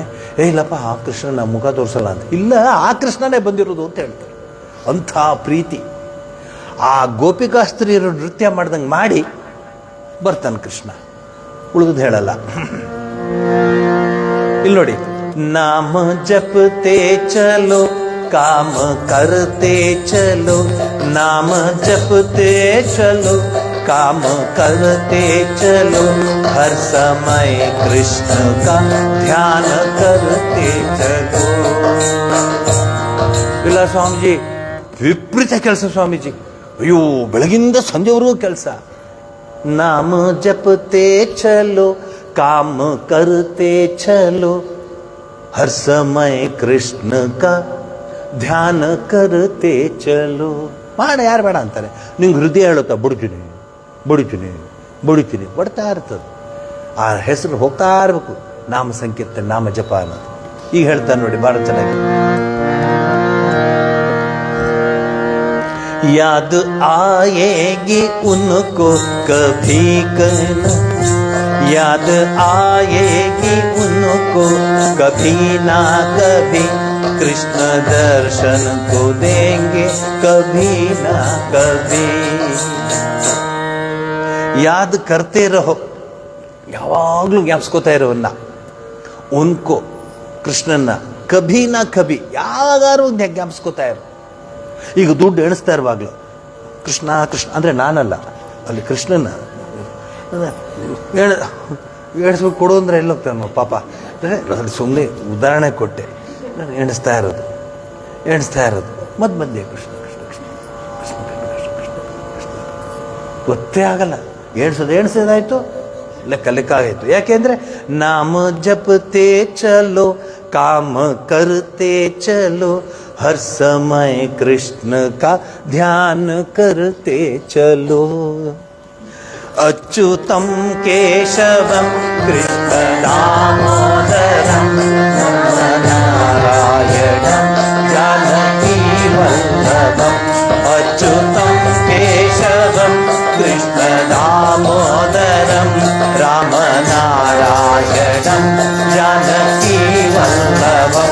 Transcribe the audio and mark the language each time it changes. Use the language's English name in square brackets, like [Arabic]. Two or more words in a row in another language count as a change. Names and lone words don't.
[Kannada] ಇಲ್ಲಪ್ಪ ಆ ಕೃಷ್ಣನ ಮುಖ ತೋರಿಸಲ್ಲ ಅಂತ. ಇಲ್ಲ, ಆ ಕೃಷ್ಣನೇ ಬಂದಿರೋದು ಅಂತ ಹೇಳ್ತಾರೆ. ಅಂಥ ಪ್ರೀತಿ. ಆ ಗೋಪಿಕಾಸ್ತ್ರೀಯರು ನೃತ್ಯ ಮಾಡ್ದಂಗೆ ಮಾಡಿ ಬರ್ತಾನೆ ಕೃಷ್ಣ. ಉಳಿದು ಹೇಳಲ್ಲ. ಇಲ್ಲಿ ನೋಡಿ. [Hindi] नाम जपते चलो काम करते चलो, नाम जपते चलो काम करते चलो, हर समय कृष्ण का ध्यान करते चलो. [Kannada] ಇಲ್ಲ ಸ್ವಾಮೀಜಿ, ವಿಪರೀತ ಕೆಲಸ ಸ್ವಾಮೀಜಿ. ಅಯ್ಯೋ, ಬೆಳಗಿಂದ ಸಂಜೆವರೆಗೂ ಕೆಲಸ. [Hindi] नाम जपते चलो काम करते चलो, हर समय कृष्ण का ध्यान करते चलो. [Kannada] ಮಾಡ, ಯಾರು ಬೇಡ ಅಂತಾರೆ. ನಿಂಗೆ ಹೃದಯ ಹೇಳುತ್ತಾ ಬಡಿತೀನಿ ಬಡಿತೀನಿ ಬಡಿತೀನಿ ಬಡ್ತಾ ಇರ್ತದೆ. ಆ ಹೆಸರು ಹೋಗ್ತಾ ಇರಬೇಕು. ನಾಮ ಸಂಕೀರ್ತನೆ, ನಾಮ ಜಪ ಅನ್ನೋದು. ಈಗ ಹೇಳ್ತಾನೆ ನೋಡಿ, ಭಾಳ ಚೆನ್ನಾಗಿ. [Hindi] याद आएगी उनको कभी कन, याद आएगी उनको कभी ना कभी, कृष्ण दर्शन को देंगे कभी ना कभी. याद करते रहो, [Kannada] ಯಾವಾಗಲೂ ಜ್ಞಾಪಿಸ್ಕೋತಾ ಇರೋವನ್ನ. ಉನ್ಕೋ, ಕೃಷ್ಣನ್ನ, [Hindi] कभी ना कभी, [Kannada] ಯಾವಾಗಾರು ಜ್ಞಾಪಿಸ್ಕೋತಾ ಇರೋ. ಈಗ ದುಡ್ಡು ಎಣಿಸ್ತಾ ಇರುವಾಗಲೂ ಕೃಷ್ಣ ಕೃಷ್ಣ ಅಂದರೆ ನಾನಲ್ಲ, ಅಲ್ಲಿ ಕೃಷ್ಣನ ಎಣಿಸ್ಬಿಟ್ಟು ಕೊಡು ಅಂದರೆ ಎಲ್ಲಿ ಹೋಗ್ತಾನೆ ಪಾಪ. ಅಂದರೆ ಸುಮ್ಮನೆ ಉದಾಹರಣೆ ಕೊಟ್ಟೆ. ನಾನು ಎಣಿಸ್ತಾ ಇರೋದು ಮಧ್ಯೆ ಕೃಷ್ಣ ಕೃಷ್ಣ ಕೃಷ್ಣ ಕೃಷ್ಣ ಕೃಷ್ಣ ಕೃಷ್ಣ ಕೃಷ್ಣ ಗೊತ್ತೇ ಆಗಲ್ಲ. ಎಣಿಸೋದಾಯ್ತು, ಲೆಕ್ಕ ಆಗಾಯ್ತು. ಯಾಕೆಂದ್ರೆ [Hindi] नाम जपते चलो काम करते चलो, हर समय कृष्ण का ध्यान करते चलो. [Sanskrit] अच्युतम केशवम कृष्ण दामोदरम नारायणम जानकी वल्लभम. अच्युतम केशवम कृष्ण दामोदरम राम नारायणम जानकी वल्लभम.